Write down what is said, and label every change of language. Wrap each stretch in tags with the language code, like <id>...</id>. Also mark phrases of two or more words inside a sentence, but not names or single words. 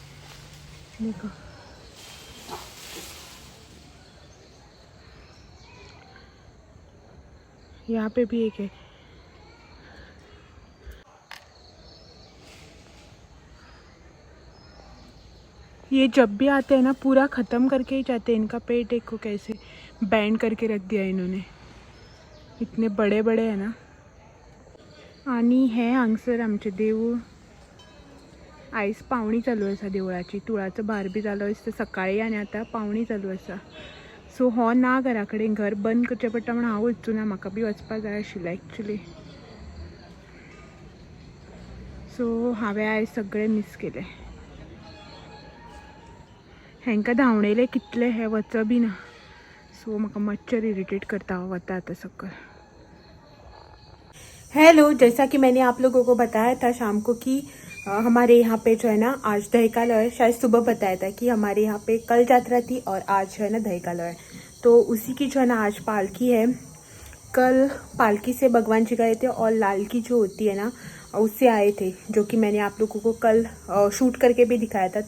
<hi>देखो यहाँ पे भी एक है। ये जब भी आते हैं ना पूरा ख़त्म करके ही जाते हैं। इनका पेट देखो कैसे बैंड करके रख दिया इन्होंने, इतने बड़े बड़े हैं ना।</hi> <kok>आणि हे हांगसर आमचे देऊळ आयज पावणी चालू आसा देवळाची, तुळाचो भार बी जालो आसता सकाळी आनी आतां पावणी चालू आसा। सो हो ना घरा कडेन, घर बंद करचें पडटा म्हण हांव वचूं ना, म्हाका बी वचपाक जाय आशिल्लें एक्चुली। सो हांवें आयज सगळें मिस केलें। हेंकां धांवणयले कितले, हे वच बी ना। सो म्हाका मच्छर इरिटेट करता, हांव वता आतां सकयल।</kok> <hi>हेलो, जैसा कि मैंने आप लोगों को बताया था शाम को कि हमारे यहाँ पे जो है ना आज दहीकालो है। शायद सुबह बताया था कि हमारे यहाँ पे कल यात्रा थी और आज जो है ना दहीकालो है। तो उसी की जो है ना आज पालकी है। कल पालकी से भगवान जी गए थे और लालकी जो होती है ना उससे आए थे, जो कि मैंने आप लोगों को कल शूट करके भी दिखाया था।</hi>